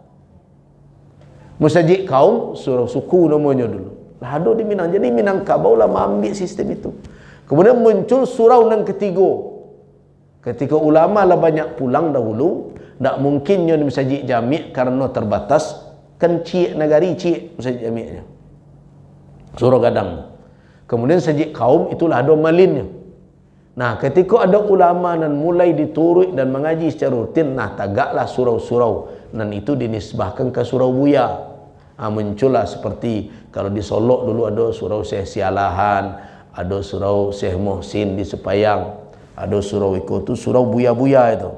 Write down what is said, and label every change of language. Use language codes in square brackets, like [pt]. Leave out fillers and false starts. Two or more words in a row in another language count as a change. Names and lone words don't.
[id] Masjid kaum suruh suku namanya dulu. [min] Lah ada di Minang. [id] Jadi Minangkabau lah mengambil sistem itu. Kemudian muncul surau yang ketiga. Ketika ulama lah banyak pulang dahulu, tak mungkin yang masjid jami' karena terbatas. [min] Kan cik negari cik masjid jami'nya. Surau gadang. [id] Kemudian masjid kaum itulah ada malinnya. Nah, ketika ada ulama dan mulai diturut dan mengaji secara rutin, nah tagaklah surau-surau. Dan itu dinisbahkan ke surau Buya. Muncullah seperti kalau di Solok dulu ada surau Syekh Sialahan, ada surau Syekh Muhsin di Sepayang, ada surau itu surau Buya-Buya itu.